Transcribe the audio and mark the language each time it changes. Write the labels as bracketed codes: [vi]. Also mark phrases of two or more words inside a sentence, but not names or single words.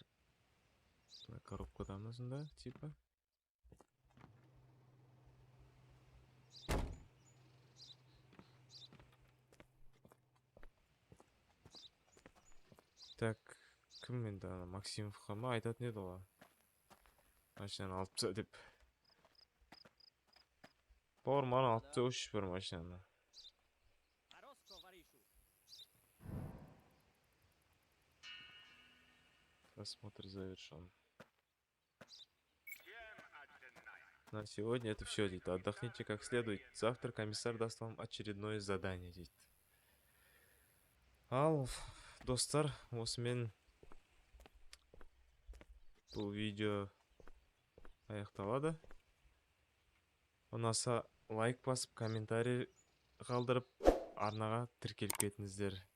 [kk] Коробкада ма сонда, типа? Так, кім енді ана Максимовқа ма айтатын еді ғой? Машинаны алып таста деп. Бауырым, ана алып тасташы бір машинаны. [ru] Осмотр завершен. На сегодня это все, дейді. Отдохните как следует. Завтра комиссар даст вам очередное задание, [kk] дейді. Ал, достар, осымен Бұл видео аяқталады. Ұнаса лайк басып, комментарий қалдырып, арнаға тіркеліп кетіңіздер.